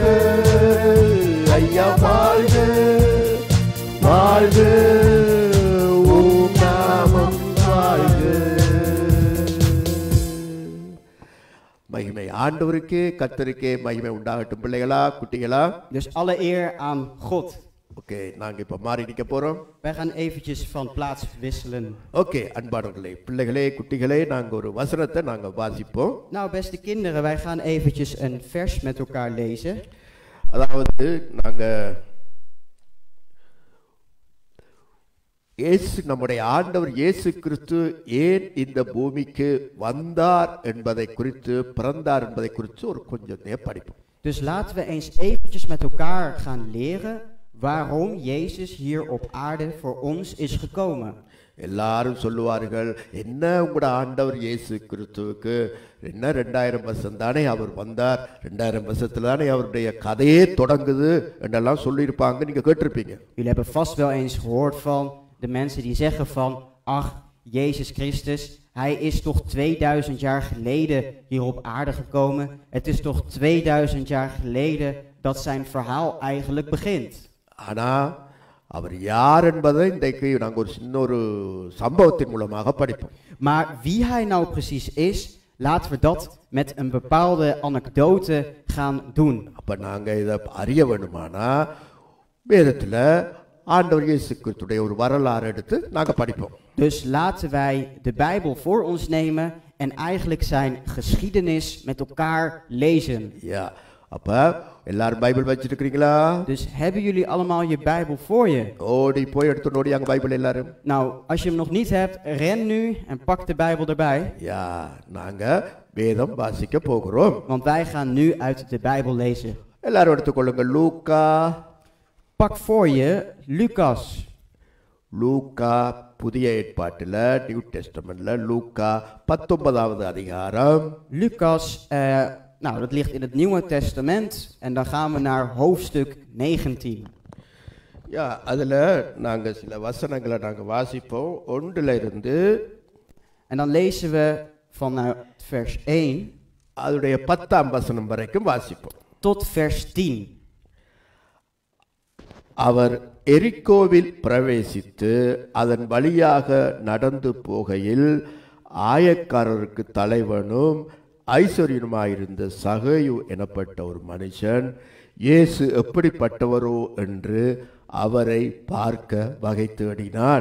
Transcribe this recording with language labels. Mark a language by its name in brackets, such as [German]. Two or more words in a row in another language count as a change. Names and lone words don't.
[Tamil] ஐயா வாழ்க வாழ்க, உம் நாமம் வாழ்க. மகிமை ஆண்டவருக்கே, கர்த்தருக்கே மகிமை உண்டாகட்டும். பிள்ளைகளா, குட்டிகளா? [Dutch] Dus alle eer aan God. [Tamil] ஓகே, நாங்க இப்ப மாறி நிக்க போறோம். [Dutch] Wij gaan eventjes van plaats wisselen. [Tamil] ஓகே, அன்பானவர்களே, பிள்ளைகளே, குட்டிகளே, நாங்க ஒரு வசனத்தை நாங்க வாசிப்போம். [Dutch] Nou, beste kinderen, wij gaan eventjes een vers met elkaar lezen. [Tamil] அதாவது நாங்க இயேசு, நம்முடைய ஆண்டவர் இயேசு கிறிஸ்து ஏன் இந்த பூமிக்கு வந்தார் என்பதை குறித்து, பிறந்தார் என்பதை குறித்து ஒரு கொஞ்சம் படிப்போம். [Dutch] Dus laten we eens eventjes met elkaar gaan leren waarom Jezus hier op aarde voor ons is gekomen. [Tamil] எல்லாரும் சொல்லுவார்கள், என்ன உங்களோட ஆண்டவர் இயேசு கிறிஸ்துவுக்கு என்ன 2000 வருஷம் தானே அவர் வந்தார், 2000 வருஷத்துல தானே அவருடைய கதையே தொடங்குது என்றெல்லாம் சொல்லியிருப்பாங்க, நீங்க கேட்டிருப்பீங்க. [Dutch] Jullie hebben vast wel eens gehoord van de mensen die zeggen van, ach, Jezus Christus, hij is toch 2000 jaar geleden hier op aarde gekomen. Het is toch 2000 jaar geleden dat zijn verhaal eigenlijk begint. [Tamil] ஆனா அவர் யார் என்பதை இன்றைக்கு நாங்கள் ஒரு சின்ன ஒரு சம்பவத்தின் மூலமாக படிப்போம். [Dutch] Maar wie hij nou precies is, laten we dat met een bepaalde anekdote gaan doen. [Tamil] அப்ப நாங்க இதை அறிய வேண்டுமானா வேதத்துல ஆண்டவர் இயேசு கிறிஸ்துடைய ஒரு வரலாறு எடுத்து நாங்க படிப்போம். [Dutch] Dus laten wij de Bijbel voor ons nemen en eigenlijk zijn geschiedenis met elkaar lezen. Ja, [Tamil] அப்ப எல்லாரும் பைபிள் வச்சிருக்கீங்களா? [Dutch] Dus hebben jullie allemaal je Bijbel voor je? [Tamil] ஓடி போய் எடுத்து நோடி அங்க பைபிள் எல்லாரும். [Dutch] Nou, als je hem nog niet hebt, ren nu en pak de Bijbel erbij. Ja, [Tamil] நாங்க வேதம் வாசிக்க போகிறோம். [Dutch] Want wij gaan nu uit de Bijbel lezen. [Tamil] எல்லாரும் எடுத்துக்கொள்ளுங்க. லூக்கா. [Dutch] Pak voor je Lucas. [Tamil] லூக்கா புதிய ஏற்பாட்டில், [English] New Testamentல [Tamil] லூக்கா 19வது அதிகாரம். [Dutch] Lucas, nou dat ligt in het Nieuwe Testament en dan gaan we naar hoofdstuk 19. [Tamil] யா, அதுல நாங்க சில வசனங்களை நாங்க வாசிப்போம். 1ல இருந்து [Dutch] En dan lezen we vanuit vers 1 [Tamil] அதோடைய 10ஆம் வசனம் வரைக்கும் வாசிப்போம். [Dutch] tot vers 10. [Tamil] அவர் எரிக்கோவில் பிரவேசித்து அதன் வழியாக நடந்து போகையில் ஆயக்காரருக்கு தலைவனும் ஐஸ்வர்யனுமாயிருந்த சகேயு எனப்பட்ட ஒரு மனுஷன் இயேசு எப்படிப்பட்டவரோ என்று அவரை பார்க்க வகை தேடினான்.